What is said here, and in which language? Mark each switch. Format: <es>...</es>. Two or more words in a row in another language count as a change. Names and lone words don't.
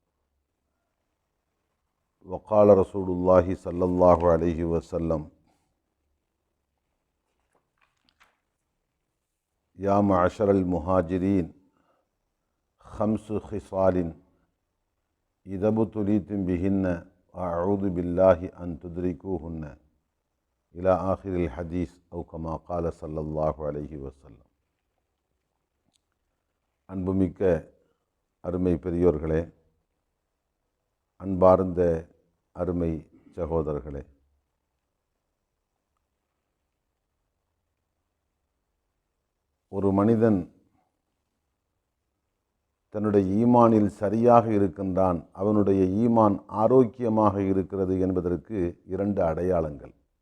<ar>وقال رسول الله صلى الله عليه وسلم: يا معشر المهاجرين خمس خصال إذا ابتليتم بهن أعوذ بالله أن تدركوهن إلى آخر الحديث أو كما قال صلى الله عليه وسلم.</ar> <ta>அன்புமிக்க அருமை பெரியோர்களே, அன்பார்ந்த அருமை சகோதரர்களே, ஒரு மனிதன் தன்னுடைய ஈமானில் சரியாக இருக்கின்றான், அவனுடைய ஈமான் ஆரோக்கியமாக இருக்கிறது என்பதற்கு இரண்டு அடையாளங்கள்.</ta>